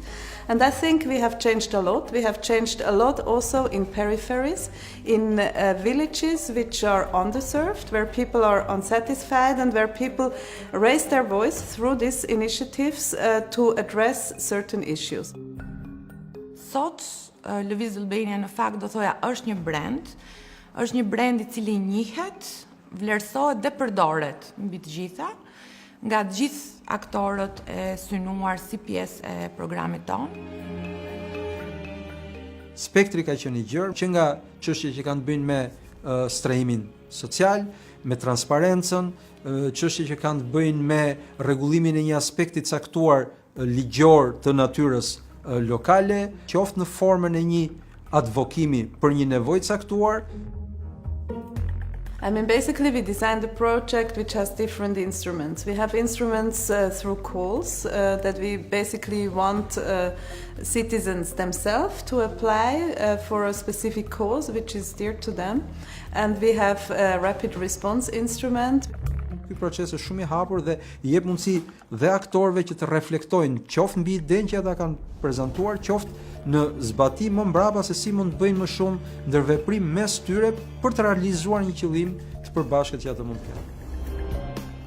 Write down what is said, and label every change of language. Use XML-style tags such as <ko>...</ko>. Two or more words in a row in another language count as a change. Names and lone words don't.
<en>And I think we have changed a lot. We have changed a lot also in peripheries, in villages which are underserved, where people are unsatisfied and where people raise their voice through these initiatives to address certain issues.</en> <sq>Sot Leviz Albania në fakt do thoja është një brand i cili njihet, vlerësohet dhe përdoret mbi të gjitha, nga të gjithë aktorët e synuar si pjesë e programit tonë. Spektri ka qenë i gjerë, që nga çështje që kanë bëjnë me strehimin social, me transparencën, çështje që kanë të bëjnë me rregullimin e një aspekti caktuar ligjor të natyrës lokale, qoftë në formën e një advokimi për një nevojë caktuar.</sq> <en>I mean, basically we designed a project which has different instruments. We have instruments through calls that we basically want citizens themselves to apply for a specific cause which is dear to them. And we have a rapid response instrument.</en> <sq>Ky proces është shumë i hapur dhe i jep mundësi dhe aktorëve që të reflektojnë qoftë mbi idenë që ata kanë prezantuar, qoftë në zbatim më mbrapa se si mund të bëjnë më shumë ndërveprim mes tyre për të realizuar një qëllim të përbashkët që ata mund të kenë.</sq>